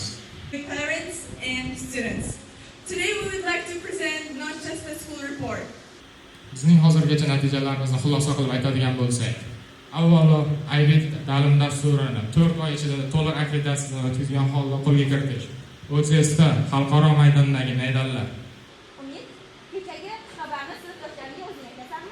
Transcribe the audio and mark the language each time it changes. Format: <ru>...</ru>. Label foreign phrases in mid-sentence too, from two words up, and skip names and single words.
<en>Parents and students. Today we would like to present not just a school report.</en> <uz>Bizning hozirgacha natijalarimizni xulosa qilib aytadigan bo'lsak, avvalo IB ta'lim dasturini 4 oy ichida to'liq akkreditatsiyadan o'tkazgan holda qo'lga kiritish. OCSda xalqaro maydondagi medallar. Umid, kechagi xabarni sinfdoshlaringga o'zing aytasanmi?</uz>